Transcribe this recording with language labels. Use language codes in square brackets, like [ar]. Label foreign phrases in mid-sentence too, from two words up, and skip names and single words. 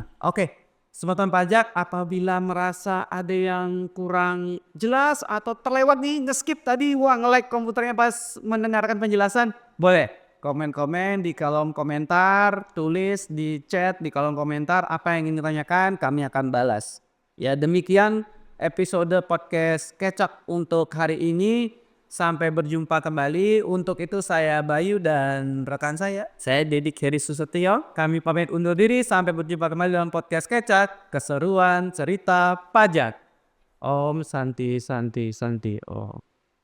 [id] Oke, Semeton Pajak apabila merasa ada yang kurang jelas atau terlewat nih, nge-skip tadi, wah nge-lag komputernya pas mendengarkan penjelasan, boleh komen-komen di kolom komentar, tulis di chat di kolom komentar apa yang ingin ditanyakan, kami akan balas. Ya demikian episode podcast Kecap untuk hari ini. Sampai berjumpa kembali. Untuk itu saya Bayu dan rekan saya. Saya Dedik Heri Susetio. Kami pamit undur diri. Sampai berjumpa kembali dalam podcast Kecap, keseruan cerita pajak. [sa] Om Santi Santi Santi Om.